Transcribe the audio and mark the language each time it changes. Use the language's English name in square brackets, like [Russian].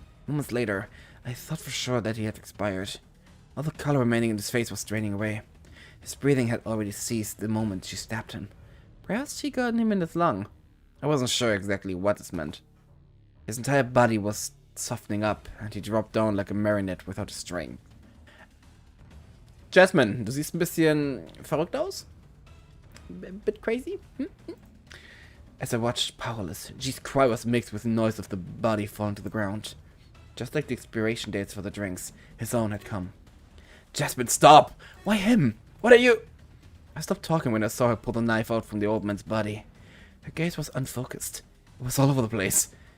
[English] Moments later, I thought for sure that he had expired. All the color remaining in his face was draining away. His breathing had already ceased the moment she stabbed him. Perhaps she got him in his lung. I wasn't sure exactly what this meant. His entire body was softening up, and he dropped down like a marionette without a string. [German] Jasmine, du siehst ein bisschen verrückt aus? [English] Bit crazy? As I watched, powerless, G's cry was mixed with the noise of the body falling to the ground. Just like the expiration dates for the drinks, his own had come. Jasmine, stop! Why him? What are you? I stopped talking when I saw her pull the knife out from the old man's body. Her gaze was unfocused. It was all over the place.